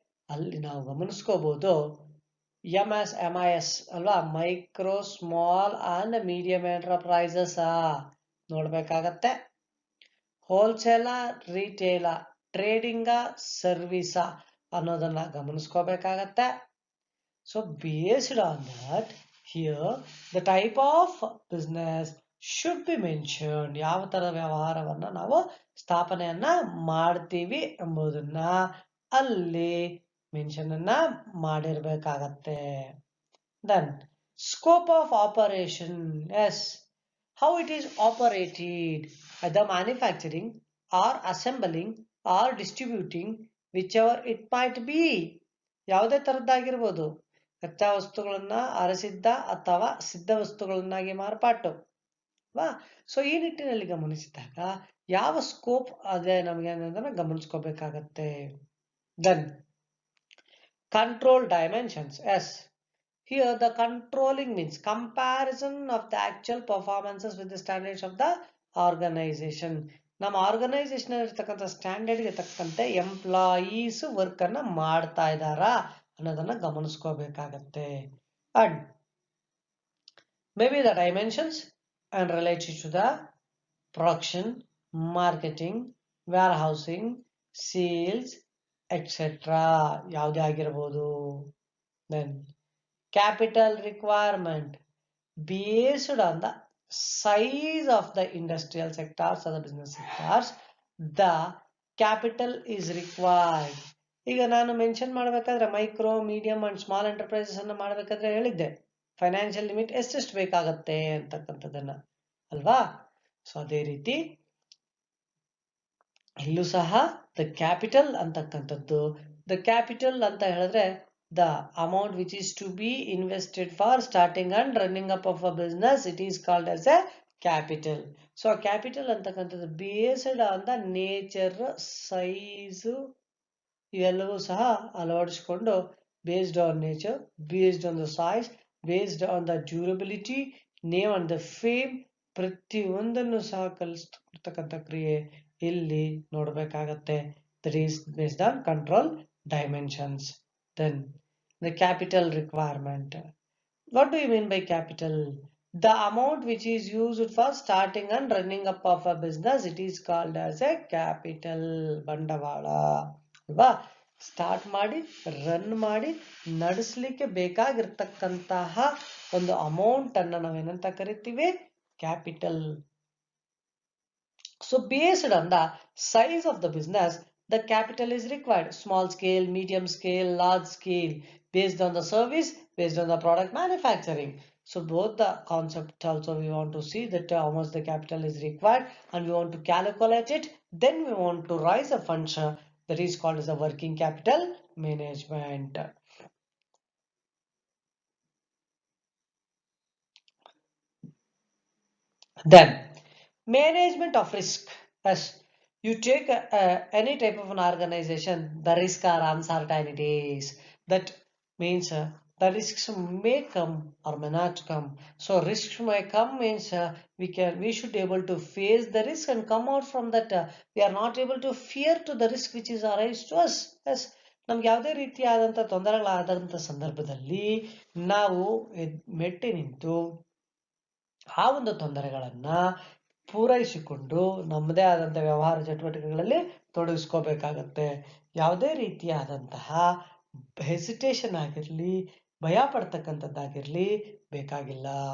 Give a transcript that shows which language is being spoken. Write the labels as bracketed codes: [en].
[kn] ಅಲ್ಲಿ ನಾವು ಗಮನಿಸ್ಕೋಬಹುದು, MIS ಅಲ್ವಾ, micro small and medium enterprises ನೋಡ್ಬೇಕಾಗತ್ತೆ. ಹೋಲ್ಸೇಲ, ರಿಟೇಲ, ಟ್ರೇಡಿಂಗ, ಸರ್ವಿಸ ಅನ್ನೋದನ್ನ ಗಮನಿಸ್ಕೋಬೇಕಾಗತ್ತೆ. [en] So based on that, here the type of business should be mentioned. [kn] ಯಾವ ತರದ ವ್ಯವಹಾರವನ್ನ ನಾವು ಸ್ಥಾಪನೆಯನ್ನ ಮಾಡ್ತೀವಿ ಎಂಬುದನ್ನ ಅಲ್ಲಿ ಮೆನ್ಷನ್ ಅನ್ನ ಮಾಡಿರ್ಬೇಕಾಗತ್ತೆ. [en] Then scope of operation. Yes, how it is operated, either manufacturing or assembling or distributing, whichever it might be. [kn] ಯಾವುದೇ ತರದ್ದಾಗಿರ್ಬೋದು, ಕಚ್ಚಾ ವಸ್ತುಗಳನ್ನ ಅರಸಿದ್ದ ಅಥವಾ ಸಿದ್ಧ ವಸ್ತುಗಳನ್ನಾಗಿ ಮಾರ್ಪಾಟು. ಸೊ ಈ ನಿಟ್ಟಿನಲ್ಲಿ ಗಮನಿಸಿದಾಗ ಯಾವ ಸ್ಕೋಪ್ ಅದೇ ನಮಗೆ ಅನ್ನೋದನ್ನ ಗಮನಿಸ್ಕೋಬೇಕಾಗತ್ತೆ. [en] Then control dimensions. Yes, here the controlling means comparison of the actual performances with the standards of the organization. [kn] ನಮ್ಮ ಆರ್ಗನೈಸೇಷನ್ ಇರ್ತಕ್ಕಂಥ ಸ್ಟ್ಯಾಂಡರ್ಡ್ಗೆ ತಕ್ಕಂತೆ ಎಂಪ್ಲಾಯೀಸ್ ವರ್ಕ್ ಅನ್ನ ಮಾಡ್ತಾ ಇದ್ದಾರಾ ಅನ್ನೋದನ್ನ ಗಮನಿಸ್ಕೋಬೇಕಾಗತ್ತೆ. [en] and may be the dimensions and related to the production, marketing, warehousing, sales, etcetera [kn] ಯಾವುದೇ ಆಗಿರ್ಬೋದು. [en] Then capital requirement based on the size of the industrial sectors or the business sectors, the capital is required. [kn] ಈಗ ನಾನು mention ಮಾಡಬೇಕಾದ್ರೆ micro, medium and small enterprises ಅನ್ನ ಮಾಡಬೇಕಾದ್ರೆ ಹೇಳಿದ್ದೆ financial limit ಎಷ್ಟೆಷ್ಟು ಬೇಕಾಗತ್ತೆ ಅಂತಕ್ಕಂಥದ್ದನ್ನ ಅಲ್ವಾ. ಸೊ ಅದೇ ರೀತಿ ಇಲ್ಲೂ ಸಹ ದ ಕ್ಯಾಪಿಟಲ್ ಅಂತಕ್ಕಂಥದ್ದು, ದ ಕ್ಯಾಪಿಟಲ್ ಅಂತ ಹೇಳಿದ್ರೆ [en] the amount which is to be invested for starting and running up of a business, it is called as a capital. So capital ಅಂತಕ್ಕಂಥದ್ದು based on the nature, size [kn] ಇವೆಲ್ಲವೂ ಸಹ ಅಳವಡಿಸಿಕೊಂಡು [en] based on nature, based on the size, based on the durability, name and the fame, [kn] ಪ್ರತಿಯೊಂದನ್ನು ಸಹ ಕಲಿಸ್ತಕ್ಕಂಥ ಕ್ರಿಯೆ ಇಲ್ಲಿ ನೋಡ್ಬೇಕಾಗತ್ತೆ. [en] That is based on control dimensions. Then the capital requirement. What do you mean by capital? The amount which is used for starting and running up of a business, it is called as a capital. [kn] ಬಂಡವಾಳ ಅಲ್ವಾ. Start ಮಾಡಿ run ಮಾಡಿ ನಡೆಸಲಿಕ್ಕೆ ಬೇಕಾಗಿರ್ತಕ್ಕಂತಹ ಒಂದು amount ಅನ್ನ ನಾವೇನಂತ ಕರಿತೀವಿ, capital. [en] So based on the size of the business, the capital is required. Small scale, medium scale, large scale, based on the service, based on the product manufacturing. So both the concept also we want to see that how much the capital is required and we want to calculate it. Then we want to raise a function that is called as a working capital management. Then management of risk. As you take any type of an organization, the risk are uncertainties. That means the risks may come or may not come. So risks may come means we should be able to face the risk and come out from that. We are not able to fear to the risk which is arise to us. [kn] Yes, ನಮ್ಗೆ ಯಾವುದೇ ರೀತಿಯಾದಂಥ ತೊಂದರೆಗಳಾದಂಥ ಸಂದರ್ಭದಲ್ಲಿ ನಾವು ಮೆಟ್ಟಿ ನಿಂತು ಆ ಒಂದು ತೊಂದರೆಗಳನ್ನ ಪೂರೈಸಿಕೊಂಡು ನಮ್ಮದೇ ಆದಂತಹ ವ್ಯವಹಾರ ಚಟುವಟಿಕೆಗಳಲ್ಲಿ ತೊಡಗಿಸ್ಕೋಬೇಕಾಗತ್ತೆ. ಯಾವುದೇ ರೀತಿಯಾದಂತಹ ಹೆಸಿಟೇಷನ್ ಆಗಿರಲಿ, ಭಯ ಪಡ್ತಕ್ಕಂಥದ್ದಾಗಿರ್ಲಿ ಬೇಕಾಗಿಲ್ಲ.